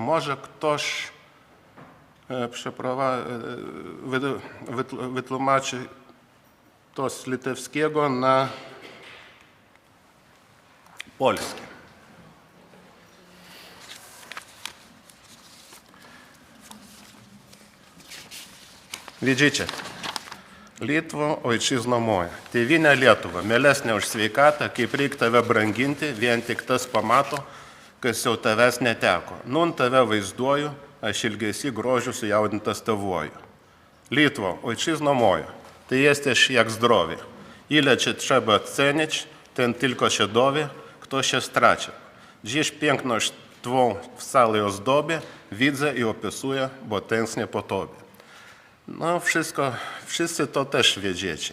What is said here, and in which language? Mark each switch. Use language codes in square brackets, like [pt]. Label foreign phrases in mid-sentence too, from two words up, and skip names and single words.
[pl] Może ktoś wytłumaczy to z litewskiego na polski. Widzicie, Litwo, ojczyzno moja, [lt] tėvynė Lietuva, mielesnė už sveikatą, kaip reik tave branginti, vien tik tas pamato, kas jau tavęs neteko. Nun tave vaizduoju, aš ilgesi grožiu sujaudintas tavoju. [pl] Litwo, ojczyzno moja, ty jesteś jak zdrowie. Ile cię trzeba cenić, ten tylko się dowie, kto się straci. Dziś piękność twą w całej ozdobie widzę i opisuję, bo tęsknię po tobie. No wszystko, wszyscy to też wiedziecie.